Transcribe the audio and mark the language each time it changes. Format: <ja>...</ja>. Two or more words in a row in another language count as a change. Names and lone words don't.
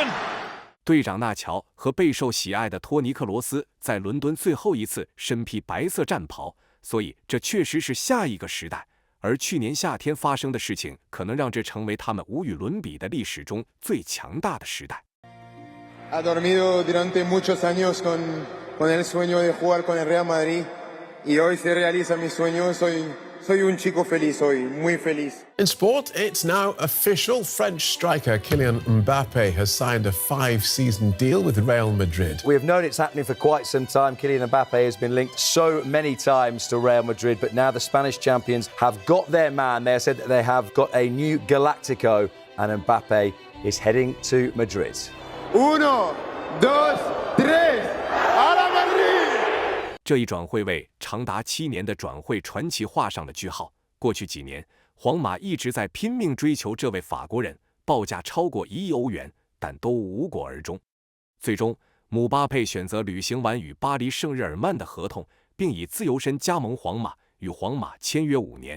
<zh>队长纳乔和备受喜爱的托尼克罗斯在伦敦最后一次身披白色战袍，所以这确实是下一个时代。而去年夏天发生的事情，可能让这成为他们无与伦比的历史中最强大的时代。</zh> <es>Ha dormido durante muchos años con el sueño de jugar con el Real Madrid y hoy se realiza mi sueño. Soy un chico feliz hoy, muy feliz.</es> <en>In sport, it's now official. French striker Kylian Mbappe has signed a 5-season deal with Real Madrid. We have known it's happening for quite some time. Kylian Mbappe has been linked so many times to Real Madrid, but now the Spanish champions have got their man. They have said that they have got a new Galactico, and Mbappe is heading to Madrid.</en> <es>1, 2, 3, ¡a la Madrid!</es> <zh>这一转会为长达7年的转会传奇画上了句号。过去几年，皇马一直在拼命追求这位法国人，报价超过1亿欧元，但都无果而终。最终，姆巴佩选择履行完与巴黎圣日耳曼的合同，并以自由身加盟皇马，与皇马签约5年。</zh>